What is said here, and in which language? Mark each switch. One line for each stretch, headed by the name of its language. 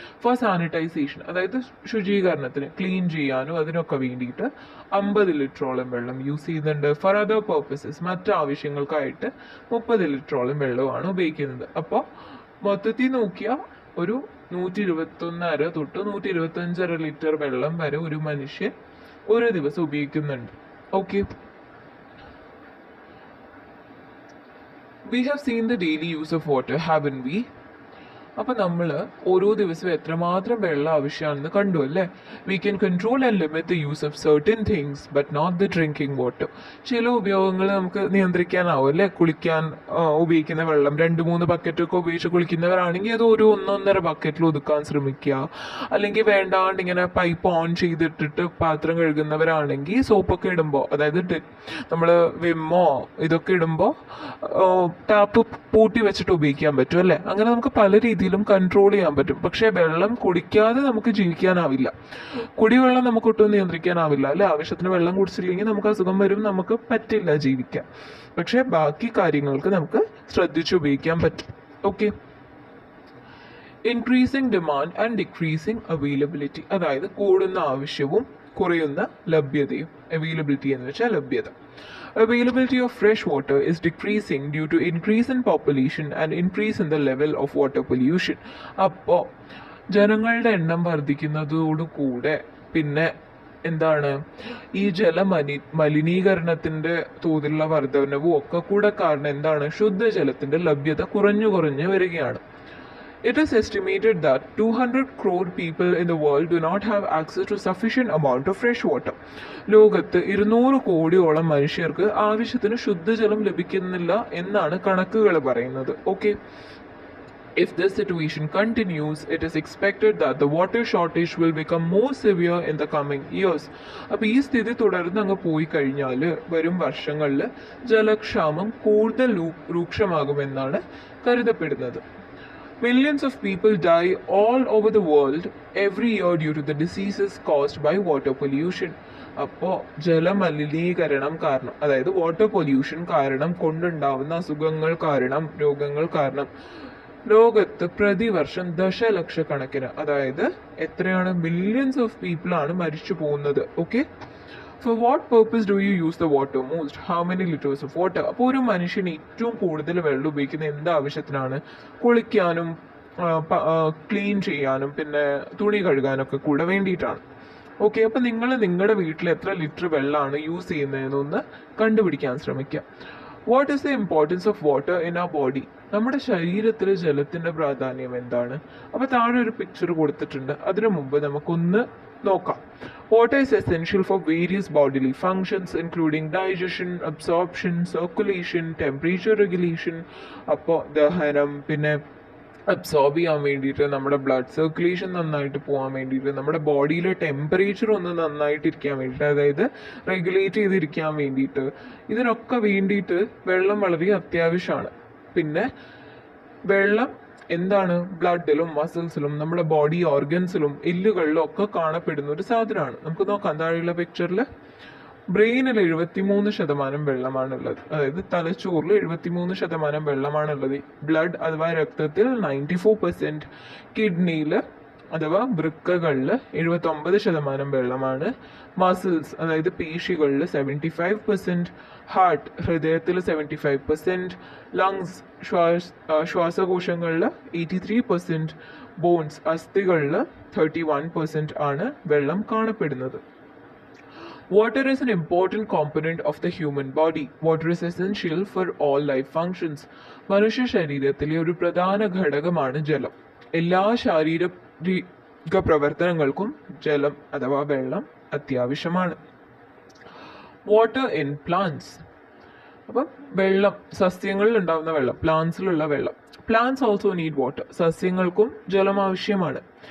English: for sanitisation,
Malayalam: അതായത് ശുചീകരണത്തിന്, clean ചെയ്യാനും അതിനൊക്കെ വേണ്ടിയിട്ട് 50 ലിറ്ററോളം വെള്ളം യൂസ് ചെയ്യുന്നുണ്ട്.
English: for other purposes,
Malayalam: മറ്റു ആവശ്യങ്ങൾക്കായിട്ട് 30 ലിറ്ററോളം വെള്ളമാണ് ഉപയോഗിക്കുന്നത്. അപ്പോൾ മൊത്തത്തിൽ നോക്കിയാൽ ഒരു 121.5 തൊട്ട് 125 ലിറ്റർ വെള്ളം വരെ ഒരു മനുഷ്യൻ ഒരു ദിവസം ഉപയോഗിക്കുന്നുണ്ട്.
English: Okay, we have seen the daily use of water, haven't we?
Malayalam: അപ്പോൾ നമ്മൾ ഓരോ ദിവസവും എത്രമാത്രം വെള്ളം ആവശ്യമാണെന്ന് കണ്ടു അല്ലേ.
English: We can control and limit the use of certain things but not the drinking water.
Malayalam: ചില ഉപയോഗങ്ങൾ നമുക്ക് നിയന്ത്രിക്കാനാവും അല്ലേ. കുളിക്കാൻ ഉപയോഗിക്കുന്ന വെള്ളം 2-3 ബക്കറ്റൊക്കെ ഉപയോഗിച്ച് കുളിക്കുന്നവരാണെങ്കിൽ അത് ഒരു 1-1.5 ബക്കറ്റിൽ ഒതുക്കാൻ ശ്രമിക്കുക. അല്ലെങ്കിൽ വേണ്ടാണ്ട് ഇങ്ങനെ പൈപ്പ് ഓൺ ചെയ്തിട്ടിട്ട് പാത്രം കഴുകുന്നവരാണെങ്കിൽ സോപ്പൊക്കെ ഇടുമ്പോൾ, അതായത് നമ്മൾ വിമ്മോ ഇതൊക്കെ ഇടുമ്പോൾ ടാപ്പ് പൂട്ടി വെച്ചിട്ട് ഉപയോഗിക്കാൻ പറ്റും അല്ലേ. അങ്ങനെ നമുക്ക് പല രീതിയിലും കൺട്രോൾ ചെയ്യാൻ പറ്റും. പക്ഷേ വെള്ളം കുടിക്കാതെ നമുക്ക് ജീവിക്കാനാവില്ല. കുടിവെള്ളം നമുക്ക് ഒട്ടും നിയന്ത്രിക്കാനാവില്ല അല്ലെ. ആവശ്യത്തിന് വെള്ളം കുടിച്ചില്ലെങ്കിൽ നമുക്ക് അസുഖം വരും, നമുക്ക് പറ്റില്ല ജീവിക്കാൻ. പക്ഷേ ബാക്കി കാര്യങ്ങൾക്ക് നമുക്ക് ശ്രദ്ധിച്ച് ഉപയോഗിക്കാൻ പറ്റും. Okay,
English: increasing demand and decreasing availability,
Malayalam: അതായത് കൂടുന്ന ആവശ്യവും കുറയുന്ന ലഭ്യതയും. അവൈലബിലിറ്റി എന്ന് വെച്ചാൽ ലഭ്യത.
English: Availability of fresh water is decreasing due to increase in population and increase in the level of water pollution.
Malayalam: അപ്പോൾ ജനങ്ങളുടെ എണ്ണം വർദ്ധിക്കുന്നതോടുകൂടെ പിന്നെ എന്താണ് ഈ മലിനീകരണത്തിന്റെ തോതിലുള്ള വർധനവും ഒക്കെ കൂടെ കാരണം എന്താണ്, ശുദ്ധജലത്തിന്റെ ലഭ്യത കുറഞ്ഞു വരികയാണ്.
English: It is estimated that 200 crore people in the world do not have access to sufficient amount of fresh water.
Malayalam: ലോകത്ത് 200 കോടിയോളം മനുഷ്യർക്ക് ആവശ്യത്തിന് ശുദ്ധജലം ലഭിക്കുന്നില്ല എന്നാണ് കണക്കുകൾ പറയുന്നത്.
English: Okay, if this situation continues, it is expected that the water shortage will become more severe in the coming years.
Malayalam: അപ്പോൾ ഈ സ്ഥിതി തുടർന്ന് അങ്ങ് പോയി കഴിഞ്ഞാൽ വരും വർഷങ്ങളിൽ ജലക്ഷാമം കൂടുതൽ രൂക്ഷമാകുമെന്നാണ് കരുതപ്പെടുന്നത്.
English: Millions of people die all over the world every year due to the diseases caused by water pollution.
Malayalam: അപ്പോൾ ജലമലിനീകരണം കാരണം, അതായത് വാട്ടർ പൊല്യൂഷൻ കാരണം കൊണ്ടുണ്ടാവുന്ന അസുഖങ്ങൾ കാരണം, രോഗങ്ങൾ കാരണം ലോകത്ത് പ്രതിവർഷം ദശലക്ഷക്കണക്കിന്, അതായത് എത്രയാണ്,
English: millions of people
Malayalam: ആണ് മരിച്ചു പോകുന്നത്.
English: Okay, For what purpose do you use the water most? How many liters of water?
Malayalam: അപ്പോൾ ഒരു മനുഷ്യൻ ഏറ്റവും കൂടുതൽ വെള്ളം ഉപയോഗിക്കുന്ന എന്ത് ആവശ്യത്തിനാണ്? കുളിക്കാനും ക്ലീൻ ചെയ്യാനും പിന്നെ തുണി കഴുകാനൊക്കെ കൂടെ വേണ്ടിയിട്ടാണ്. ഓക്കെ, അപ്പോൾ നിങ്ങൾ നിങ്ങളുടെ വീട്ടിൽ എത്ര ലിറ്റർ വെള്ളമാണ് യൂസ് ചെയ്യുന്നതെന്നൊന്ന് കണ്ടുപിടിക്കാൻ ശ്രമിക്കുക.
English: What is the importance of water in our body?
Malayalam: നമ്മുടെ ശരീരത്തിൽ ജലത്തിന്റെ പ്രാധാന്യം എന്താണ്? അപ്പോൾ താഴെ ഒരു പിക്ചർ കൊടുത്തിട്ടുണ്ട്. അതിനു മുമ്പ് നമുക്കൊന്ന് നോക്കാം.
English: Water is essential for various bodily functions including digestion, absorption, circulation, temperature regulation.
Malayalam: അപ്പോൾ ദഹനം, പിന്നെ അബ്സോർബ് ചെയ്യാൻ വേണ്ടിയിട്ട്, നമ്മുടെ ബ്ലഡ് സർക്കുലേഷൻ നന്നായിട്ട് പോകാൻ വേണ്ടിയിട്ട്, നമ്മുടെ ബോഡിയിലെ ടെമ്പറേച്ചർ ഒന്ന് നന്നായിട്ടിരിക്കാൻ വേണ്ടിയിട്ട്, അതായത് റെഗുലേറ്റ് ചെയ്തിരിക്കാൻ വേണ്ടിയിട്ട്, ഇതിനൊക്കെ വേണ്ടിയിട്ട് വെള്ളം വളരെ അത്യാവശ്യമാണ്. പിന്നെ വെള്ളം എന്താണ്, ബ്ലഡിലും മസിൽസിലും നമ്മുടെ ബോഡി ഓർഗൻസിലും എല്ലുകളിലും ഒക്കെ കാണപ്പെടുന്ന ഒരു സാധനമാണ്. നമുക്ക് നോക്കാം താഴെയുള്ള പിക്ചറിൽ. ബ്രെയിനിൽ 73% വെള്ളമാണുള്ളത്, അതായത് തലച്ചോറിൽ 73% വെള്ളമാണുള്ളത്. ബ്ലഡ് അഥവാ രക്തത്തിൽ 94%, കിഡ്നിയിൽ അഥവാ വൃക്കകളിൽ 79% വെള്ളമാണ്. മസിൽസ് അതായത് പേശികളിൽ 75%, ഹാർട്ട് ഹൃദയത്തിൽ 75%, ലങ്സ് ശ്വാസകോശങ്ങളിൽ 83%, ബോൺസ് അസ്ഥികളിൽ 31% ആണ് വെള്ളം കാണപ്പെടുന്നത്.
English: Water is an important component of the human body. Water is essential for all life functions.
Malayalam: മനുഷ്യ ശരീരത്തിലെ ഒരു പ്രധാന ഘടകമാണ് ജലം. എല്ലാ ശാരീരിക പ്രവർത്തനങ്ങൾക്കും ജലം അഥവാ വെള്ളം അത്യാവശ്യമാണ്.
English: water in plants,
Malayalam: അപ്പം വെള്ളം സസ്യങ്ങളിൽ ഉണ്ടാകുന്ന വെള്ളം, പ്ലാന്റ്സിലുള്ള വെള്ളം.
English: Plants also need water.
Malayalam: സസ്യങ്ങൾക്കും ജലം ആവശ്യമാണ്.